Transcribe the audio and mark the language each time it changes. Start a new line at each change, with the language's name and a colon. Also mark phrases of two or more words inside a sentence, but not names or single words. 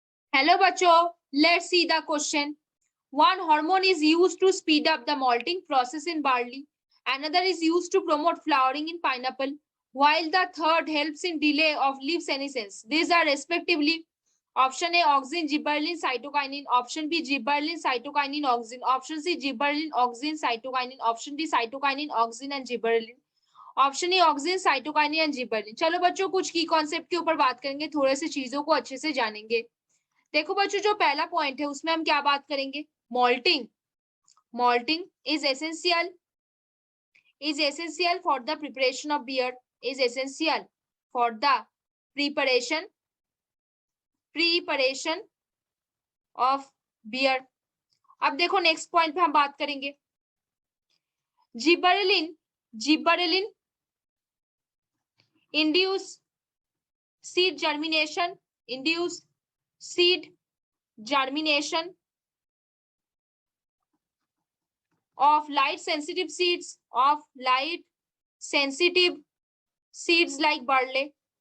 English: Hello बच्चों, let's see the question. One hormone is used to speed up the malting process in barley. Another is used to promote flowering in pineapple, while the third helps in delay of leaf senescence. These are respectively option A auxin, gibberellin, cytokinin, option B gibberellin, cytokinin, auxin, option C gibberellin, auxin, cytokinin, option D cytokinin, auxin and gibberellin. option A auxin cytokinin and gibberellin.
Hindi: चलो बच्चों कुछ की कॉन्सेप्ट के ऊपर बात करेंगे, थोड़े से चीजों को अच्छे से जानेंगे। देखो बच्चों जो पहला पॉइंट है उसमें हम क्या बात करेंगे, मॉल्टिंग।
English: malting is essential for the preparation of beer, is essential for the preparation of beer.
Hindi: अब देखो
English: next point
Hindi: पे हम बात करेंगे, जिबरेलिन
English: induce seed germination of light sensitive seeds like barley,